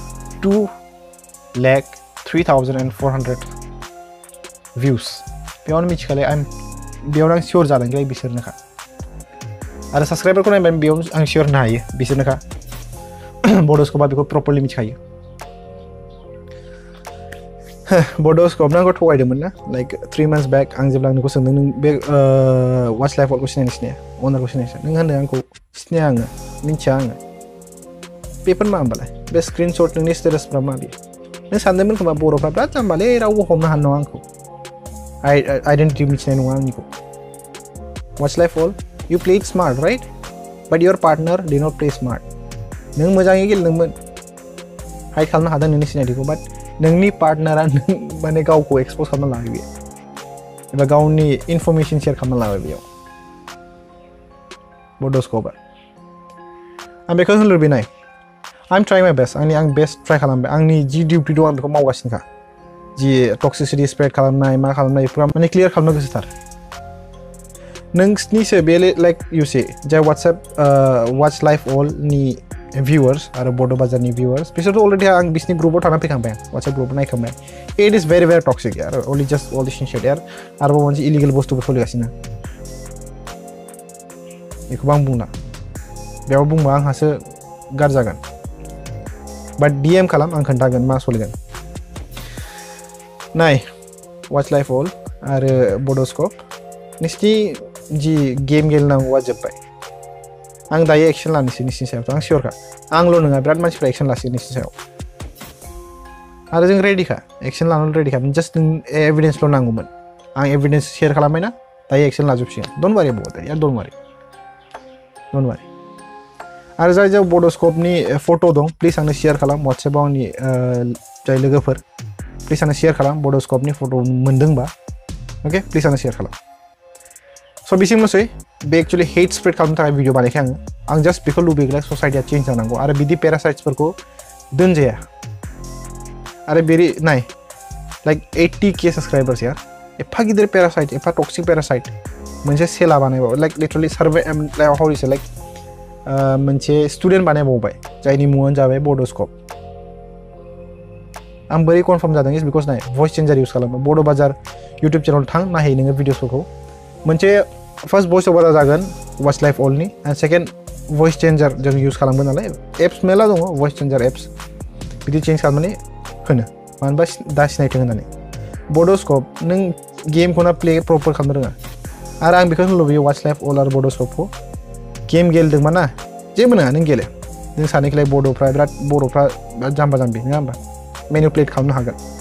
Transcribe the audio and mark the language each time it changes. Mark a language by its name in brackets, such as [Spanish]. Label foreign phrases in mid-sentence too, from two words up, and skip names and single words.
[Bodo] 2,03,400 भिउस बेयावनो मिथिखालाय बेयावनो आं सियर जादों लाइक बिसोरनोखा आरो साबस्क्राइबारखौ नायबाय बेयाव आं सियर होनो हायो बिसोरनोखा Bodo Scopeआ बेखौ प्रपरलि मिथिखायो Bodo Scope आंखौ थगायदोंमोन ना [English] like 3 months back [Bodo] आं जेब्ला नोंखौ सोंदों नों बे watch life allखौ सिनाया अनारखौ सिनाया नों होनदों आंखौ सिनाया आङो मिथिया आङो बेफोर मा होमबालाय बे स्क्रिनशट नोंनि स्टेटासफ्रा मा बियो नों सानदोंमोन खोमा बर'फ्रा बिराद जाम्बालै रावबो हमनो हानाय नङा आंखौ आइडेन्टिटि मिथिनाय नङा आंनिखौ watch life all [English] you played smart right but your partner did not play smart [Bodo] नों मोजाङै गेलेदोंमोन हाइड खालामनो हादों नोंनि सिनायथिखौ बाट नोंनि पार्टनारा नों माने गावखौ एक्सपोज खालामना लाबाय बेयो एबा गावनि इनफरमेसन शेयार खालामना लाबाय बेयाव Bodo Scopeआ आं बेखौ होननो लुबैयो नाय [English] I am trying my best [Bodo] आं [English] best try [Bodo] खालामबाय आंनि जि डिउटि दं आं बेखौ मावगासिनोखा जि [English] toxicity spread [Bodo] खालामनाय मा खालामनाय बेफोर माने क्लियार खालामनो गोसोथार नोंसिनिसो बे [English] like you say [Bodo] जाय watch life all नि viewers आरो Bodo Bazarनि viewers बिसोरथ' अलरेडि आं बिसनि ग्रुपआव थाना फैखांबाय WhatsApp ग्रुपआव नायखांबाय [English] it is very toxic [Bodo] यार [English] only just all this shit [Bodo] यार आरोबाव मोनसे इलिगेल बुस्थुबो सोलिगासिनो बेखौबो आं बुंला बेयाव बुंबा आंहासो गाज्रि जागोन बाट DM खालाम आं खोन्थागोन मा सोलिगोन नाय watch life all आरो Bodo Scope नोंसिनि जि गेम गेलेनांगौआ जोब्बाय आं दायो एक्शन लानोसै नोंसिनि सायाव आं सियरखा आंल' नङा बिराद मानसिफ्रा एक्शन लासिगोन नोंसिनि सायाव आरो जों रेडिखा एक्शन लानो रेडिखा जास्ट नों एभिडेन्सल' नांगौमोन आं एभिडेन्स शेयार खालामबाय ना दायो एक्शन लाजोबसिगोन [English] don't worry about that [Bodo] यार [English] don't worry [Bodo] आरो जाय Bodo Scopeनि फट' दं प्लिज आंनो शेयार खालाम WhatsAppआव आंनि जाय लोगोफोर प्लिज आंनो शेयार खालाम Bodo Scopeनि फट' मोनदोंबा अके प्लिज आंनो शेयार खालाम स' बिसिमल'सै बे [English] actually hate spread [Bodo] खालामनो थाखाय भिडिअ बानायखाय आं जास्ट बेखौ लुबैग्रा ससाइटिया चेन्ज जानांगौ आरो बिदि पेरासाइट्सफोरखौ दोनजाया आरो बेरि नाय लाइक 80K सब्सक्राइबार्स यार एफा गिदिर पेरासाइट एफा टक्सिक पेरासाइट मोनसे सेला बानायबाव [English] like literally serve how is like [Bodo] मोनसे स्टुडेन्ट बानायबावबाय जायनि मुङानो जाबाय बड'स्कप आं बोरै कनफार्म जादों [English] is because my voice changer use [Bodo] खालामो बड' बाजार इउटुब चेनेल थां नायहै नोङो भिडिअसफोरखौ मोनसे [English] first voice [Bodo] अभारा जागोन वाच लाइफ अलनि [English] and second voice changer [Bodo] जों इउज खालामगोन नालाय एप्स मेला दङ [English] voice changer apps [Bodo] बिदि चेन्ज खालामनानै होनो मानोबा दा सिनायथों होननानै बड'स्कप नों गेमखौनो [English] play proper [Bodo] खालामनो रोङा आरो आं बेखौनो लुबैयो वाच लाइफ अल आरो बड'स्कपखौ गेम गेलेदोंबा ना जेबो नङा नों गेले नों सानैखौलाय बर'फ्रा बिराद जाम्बा जाम्बि नङा होमबा मेनिपुलेट खालामनो हागोन